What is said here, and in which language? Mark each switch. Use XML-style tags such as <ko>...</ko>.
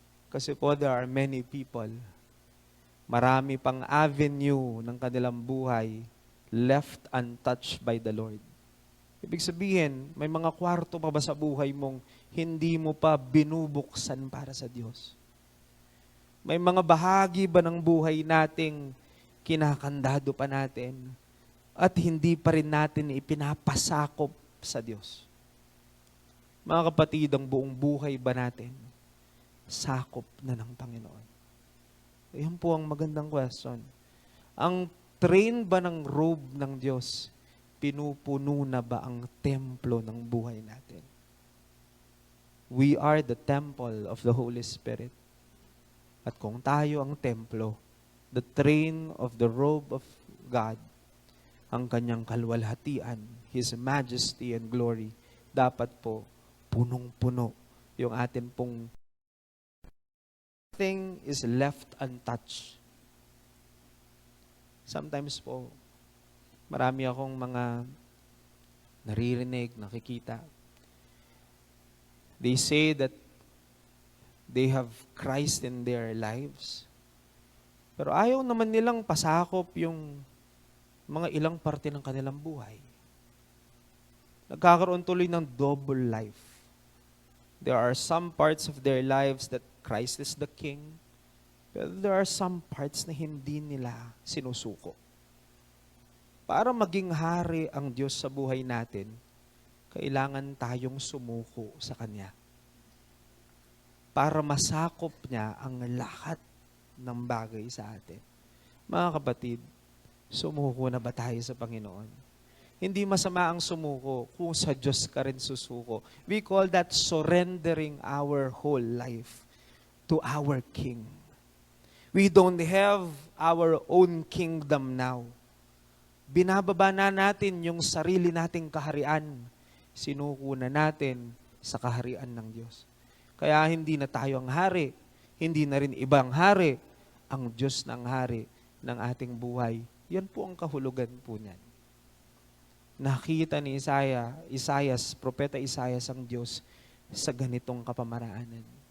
<tl>Kasi po,</tl> <en>there are many people,</en> <tl>marami pang</tl> <en>avenue</en> <tl>ng kanilang buhay</tl> <en>left untouched by the Lord.</en> <tl>Ibig sabihin, may mga kwarto pa ba sa buhay mong hindi mo pa binubuksan para sa Diyos? May mga bahagi ba ng buhay nating kinakandado pa natin at hindi pa rin natin ipinapasakop sa Diyos? Mga kapatid, ang buong buhay ba natin sakop na ng Panginoon? Ayan po ang magandang question. Ang train ba ng robe ng Diyos, pinupuno na ba ang templo ng buhay natin?</tl> <en>We are the temple of the Holy Spirit.</en> <tl>At kung tayo ang templo,</tl> <en>the train of the robe of God,</en> <tl>ang kanyang kaluwalhatian,</tl> <en>His majesty and glory,</en> <tl>dapat po punong-puno yung atin pong</tl> <en>nothing is left untouched.</en> <tl>Sometimes po, marami akong mga naririnig, nakikita.</tl> <en>They say that They have Christ in their lives.</en> <tl>Pero ayaw naman nilang pasakop yung mga ilang parte ng kanilang buhay. Nagkakaroon tuloy ng double life.</tl> <en>There are some parts of their lives that Christ is the King, pero there are some parts</en> <tl>na hindi nila sinusuko. Para maging hari ang Diyos sa buhay natin, kailangan tayong sumuko sa Kanya. Para masakop niya ang lahat ng bagay sa atin. Mga kapatid, sumuko na ba tayo sa Panginoon? Hindi masama ang sumuko kung sa Diyos ka rin susuko.</tl> <en>We call that surrendering our whole life to our King. We don't have our own kingdom now.</en> <tl>Binababa na natin yung sarili nating kaharian. Sinuko na natin sa kaharian ng Diyos. Kaya hindi na tayo ang hari, hindi na rin ibang hari, ang Diyos ng hari ng ating buhay. Yan po ang kahulugan po niyan. Nakita ni Isaias, Propeta Isaias ang Diyos sa ganitong kapamaraanan.</tl>